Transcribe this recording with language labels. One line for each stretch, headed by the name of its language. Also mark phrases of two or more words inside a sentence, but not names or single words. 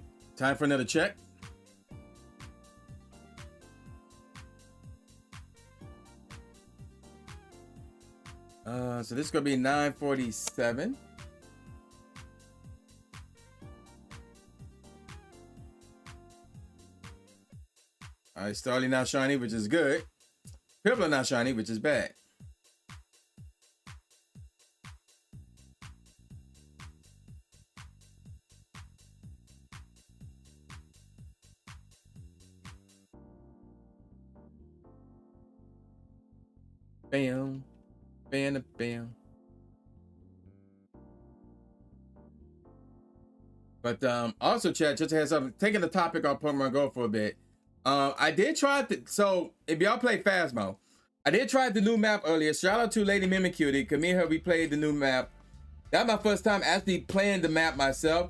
English: Time for another check. So this is gonna be 947. All right, Starly not shiny, which is good. Piplup not shiny, which is bad. Bam, bam, bam. But also, chat, just to have something, taking the topic on Pokemon Go for a bit. I did try so if y'all play Phasmo, I did try the new map earlier. Shout out to Lady Mimicutie, because me and her, we played the new map. That was my first time actually playing the map myself.